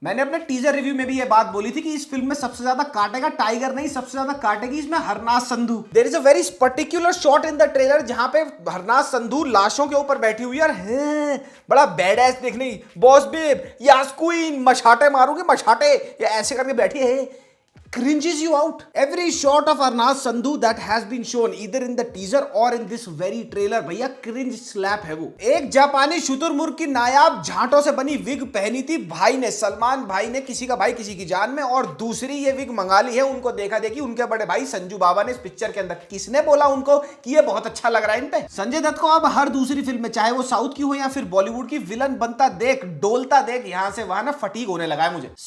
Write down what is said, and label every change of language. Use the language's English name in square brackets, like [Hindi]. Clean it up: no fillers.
[Hindi] मैंने अपने teaser review में भी ये बात बोली थी कि इस फिल्म में सबसे ज्यादा काटेगा टाइगर नहीं, सबसे ज्यादा काटेगी इसमें Harnaaz Sandhu. [English] there is a very particular shot in the trailer [Hindi] जहां पे हरनाज संधू लाशों के ऊपर बैठी हुई है और बड़ा बैडएस देखने, बॉस बेब, यास क्वीन, मछाटे मारूंगी मछाटे, ये ऐसे करके बैठी है। [English] Cringes you out. Every shot of Arnaz Sandhu that has been shown either in the teaser or in this very trailer, [Hindi] भैया cringe slap है वो। एक जापानी शुतुरमुर्ग की नायाब झांटों से बनी विग पहनी थी भाई ने, सलमान भाई ने, किसी का भाई किसी की जान में, और दूसरी ये विग मंगा ली है उनको देखा देखी उनके बड़े भाई संजू बाबा ने इस पिक्चर के अंदर। किसने बोला उनको कि ये बहुत अच्छा लग रहा है इन पे? संजय दत्त को अब हर दूसरी फिल्म में, चाहे वो साउथ की हो या फिर बॉलीवुड की, विलन बनता देख, डोलता देख, यहां से वहां ना फटीग होने लगा है मुझे।